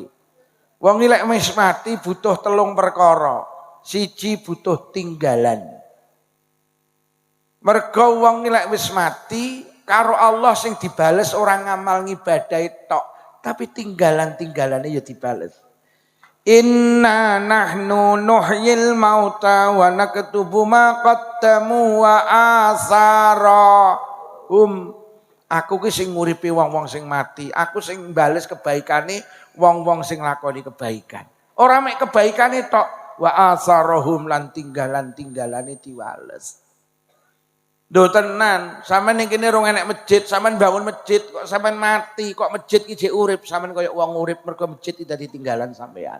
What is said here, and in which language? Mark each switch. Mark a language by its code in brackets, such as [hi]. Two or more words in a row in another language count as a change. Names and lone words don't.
[jv] Wong iki lek wis mati butuh 3 perkara. Siji butuh tinggalan. Mergo wong iki lek wis mati karo Allah sing dibales orang ngamal ngibadah tok, tapi tinggalan-tinggalane ya dibales. [ar] Inna nahnu nuhyil mauta wa naktubu ma qaddamu wa asarahum. [jv] Aku ki sing nguripi wong-wong sing mati, aku sing bales kebaikane wong-wong sing lakoni kebaikan. Ora mek kebaikane tok, [ar] wa asarahum [jv] lan tinggalan-tinggalane diwales. Lho tenan, sampean ning kene rong enek masjid, sampean bangun masjid kok sampean mati, kok masjid ki jek urip, sampean koyo wong urip mergo masjid iki dadi tinggalan sampean.